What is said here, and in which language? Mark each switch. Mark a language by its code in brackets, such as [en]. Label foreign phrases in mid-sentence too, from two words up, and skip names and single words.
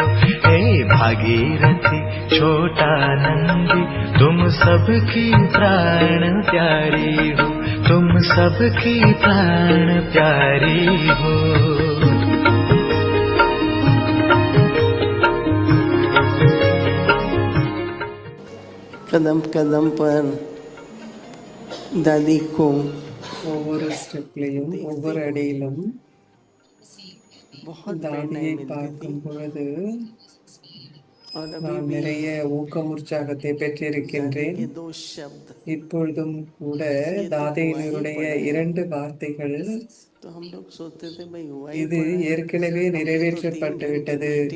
[hi] हे भागीरथी छोटा नंदी, तुम सबकी प्राण प्यारी हो, तुम सबकी प्राण प्यारी हो। कदम कदम पर दादी को [ta] ஒவ்வொரு ஸ்டெப்லையும் ஒவ்வொரு அடியிலும் தாதியை பார்க்கும் பொழுது நான் நிறைய ஊக்கம் உற்சாகத்தை பெற்றிருக்கின்றேன். இப்பொழுதும் கூட தாதியினுடைய 2 வார்த்தைகள் இது ஏற்கனவே நிறைவேற்றப்பட்டு விட்டது.